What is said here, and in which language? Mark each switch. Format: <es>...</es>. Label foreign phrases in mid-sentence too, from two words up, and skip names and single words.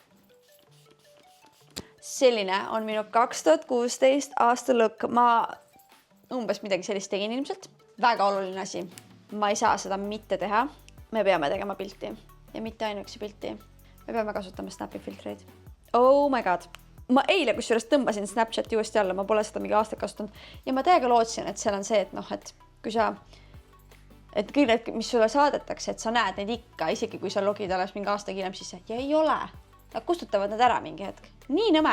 <et>Selline on minu 2016 aasta look. Ma umbes midagi sellist tegin ilmselt. Väga oluline asi. Ma ei saa seda mitte teha. Me peame tegema pilti ja mitte ainuüksi pilti. Me peame kasutama Snapi filtreid.</et> <en>Oh my god.</en> <et>Ma eile kusjuures tõmbasin Snapchati uuesti alla, ma pole seda mingi aastaid kasutanud ja ma täiega lootsin, et seal on see, et et kui sa, et kõik need, mis sulle saadetakse, et sa näed neid ikka, isegi kui sa logid alles mingi aasta hiljem sisse ja ei ole. Nad kustutavad need ära mingi hetk. Nii nõme.</et>